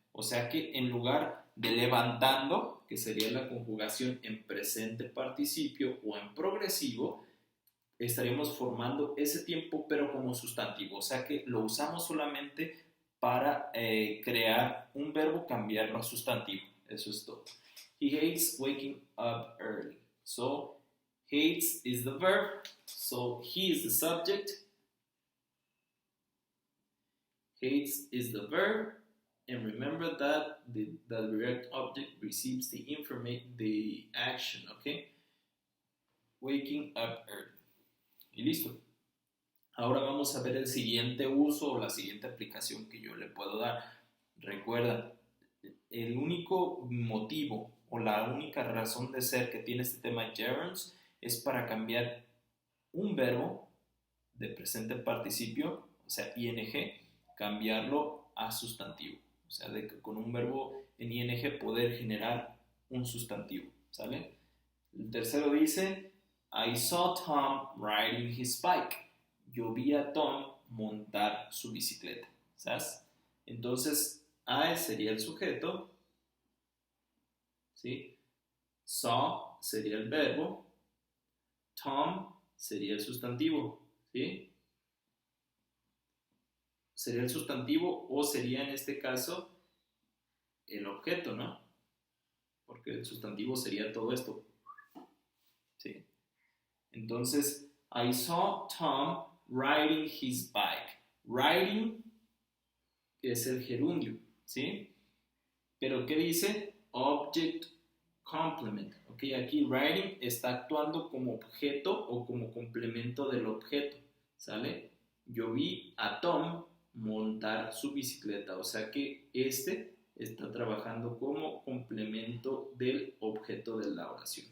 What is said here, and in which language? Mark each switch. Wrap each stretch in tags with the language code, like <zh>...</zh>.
<es>O sea que en lugar de levantando, que sería la conjugación en presente participio o en progresivo, estaríamos formando ese tiempo pero como sustantivo, o sea que lo usamos solamente para crear un verbo, cambiarlo a sustantivo. Eso es todo.</es> <en>He hates waking up early. So, hates is the verb, so he is the subject. Hates is the verb, and remember that the direct object receives the action, okay? Waking up early.</en> <es>Y listo. Ahora vamos a ver el siguiente uso o la siguiente aplicación que yo le puedo dar. Recuerda, el único motivo o la única razón de ser que tiene este tema gerunds es para cambiar un verbo de presente participio, o sea, ing, cambiarlo a sustantivo. O sea, con un verbo en ing poder generar un sustantivo, ¿sale? El tercero dice,</es> <en>I saw Tom riding his bike.</en> <es>Yo vi a Tom montar su bicicleta, ¿sabes? Entonces, I sería el sujeto, ¿sí? Saw sería el verbo, Tom sería el sustantivo, ¿sí? Sería el sustantivo o sería en este caso el objeto, ¿no? Porque el sustantivo sería todo esto, ¿sí? Entonces,</es> <en>I saw Tom riding his bike.</en> <es>Riding es el gerundio, ¿sí? Pero ¿qué dice?</es> <en>Object complement.</en> <es>Ok, aquí riding está actuando como objeto o como complemento del objeto, ¿sale? Yo vi a Tom montar su bicicleta, o sea que este está trabajando como complemento del objeto de la oración.</es>